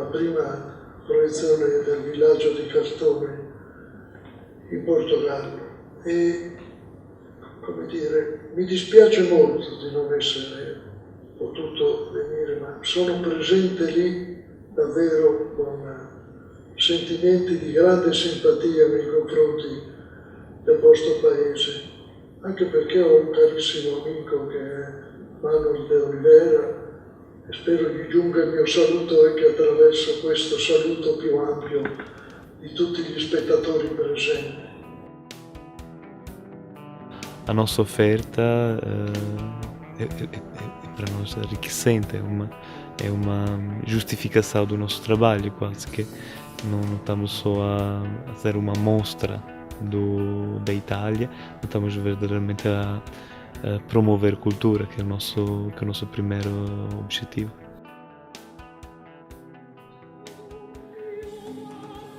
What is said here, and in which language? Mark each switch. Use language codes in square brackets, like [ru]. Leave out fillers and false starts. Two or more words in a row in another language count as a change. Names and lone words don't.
[it] prima proiezione del Villaggio di Cartone in Portogallo e, come dire, mi dispiace molto di non essere potuto venire, ma sono presente lì davvero con sentimenti di grande simpatia nei confronti del vostro paese. Anche perché ho un carissimo amico che è Manuel de Oliveira e spero gli giunga il mio saluto anche attraverso questo saluto più ampio di tutti gli spettatori presenti. [pt] A nossa oferta é para nós enriquecente, é uma justificação do nosso trabalho, quase que não estamos só a fazer uma mostra da Itália, estamos verdadeiramente a promover cultura, que é o nosso primeiro objetivo.